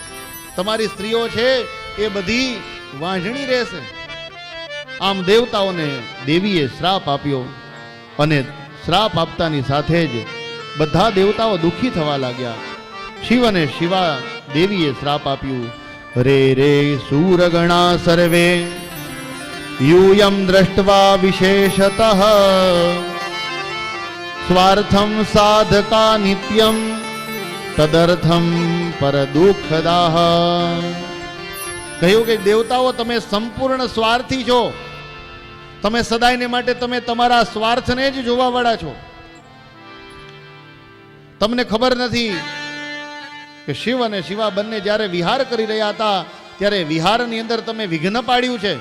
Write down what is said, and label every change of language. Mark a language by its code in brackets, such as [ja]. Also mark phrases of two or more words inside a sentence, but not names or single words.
[gu] તમારી સ્ત્રીઓ છે એ બધી વાંઝણી રહેશે. આમ દેવતાઓને દેવીએ શ્રાપ આપ્યો અને શ્રાપ આપતાની સાથે જ બધા દેવતાઓ દુઃખી થવા લાગ્યા. શિવ અને શિવા દેવીએ શ્રાપ આપ્યું. [sa] રે રે સૂરગણા સર્વે यूयं दृष्ट्वा विशेषतः स्वार्थं साधका नित्यं तदर्थं परदुःखदाः. [gu] કહ્યું કે દેવતાઓ, તમે સંપૂર્ણ સ્વાર્થી છો. તમે સદાયને માટે તમે તમારા સ્વાર્થને જ જોવા વાળા છો. તમને ખબર નથી કે શિવ અને શિવા બંને જ્યારે વિહાર કરી રહ્યા હતા ત્યારે વિહારની અંદર તમે વિઘ્ન પાડ્યું છે.